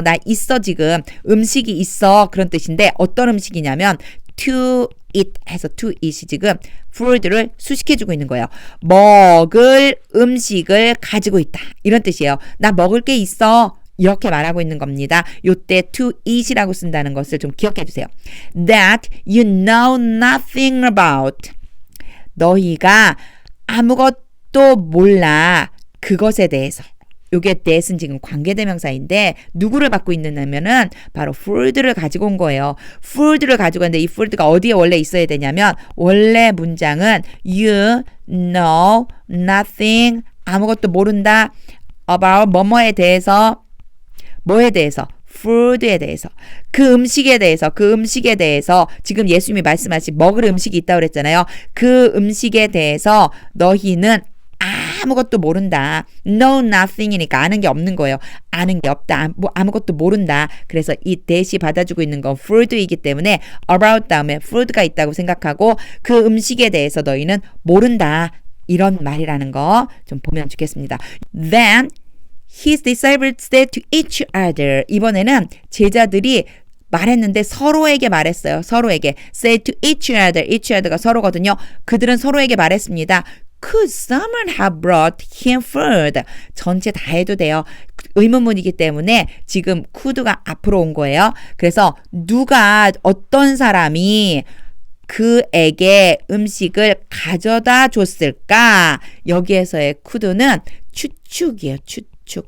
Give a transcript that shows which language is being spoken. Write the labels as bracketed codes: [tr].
[ko] 나 있어 지금. 음식이 있어. 그런 뜻인데 어떤 음식이냐면 to eat 해서 to eat이 지금 food를 수식해주고 있는 거예요. 먹을 음식을 가지고 있다. 이런 뜻이에요. 나 먹을 게 있어. 이렇게 말하고 있는 겁니다. 요때 to eat이라고 쓴다는 것을 좀 기억해 주세요. [en] That you know nothing about. [ko] 너희가 아무것도 몰라. 그것에 대해서. 요게 that은 지금 관계대명사인데 누구를 받고 있느냐면은 바로 food를 가지고 온 거예요. food를 가지고 왔는데 이 food가 어디에 원래 있어야 되냐면 원래 문장은 [en] you know nothing [ko] 아무것도 모른다 about 뭐뭐에 대해서 뭐에 대해서? food에 대해서. 그 음식에 대해서 지금 예수님이 말씀하신 먹을 음식이 있다고 그랬잖아요. 그 음식에 대해서 너희는 아무것도 모른다. know nothing이니까 아는 게 없는 거예요. 아는 게 없다. 아무것도 모른다. 그래서 이 that이 받아주고 있는 건 food이기 때문에 about 다음에 food가 있다고 생각하고 그 음식에 대해서 너희는 모른다. 이런 말이라는 거 좀 보면 좋겠습니다. [en] Then his disciples said to each other. [ko] 이번에는 제자들이 말했는데 서로에게 말했어요. 서로에게. [en] said to each other. [ko] each other가 서로거든요. 그들은 서로에게 말했습니다. [en] Could someone have brought him food? [ko] 전체 다 해도 돼요. 의문문이기 때문에 지금 could가 앞으로 온 거예요. 그래서 누가 어떤 사람이 그에게 음식을 가져다 줬을까? 여기에서의 could는 추측이에요. 추측.